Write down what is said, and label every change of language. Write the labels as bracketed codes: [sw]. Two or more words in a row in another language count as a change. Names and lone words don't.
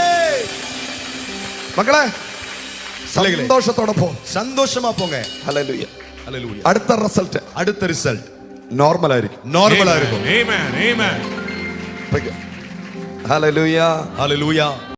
[ml] മക്കളെ സന്തോഷത്തോടെ പോ, [ta] சந்தோஷமா போங்க. [ml] ഹല്ലേലൂയ. [ta] ஹல்லேலூயா. [ml] അടുത്ത റിസൾട്ട് [ta] அடுத்த ரிசல்ட் [ml] നോർമൽ ആയിരിക്കും. [ta] நார்மலா இருக்கும். [en] Amen. Amen. [ml] ഹല്ലേലൂയ. [ta] ஹல்லேலூயா.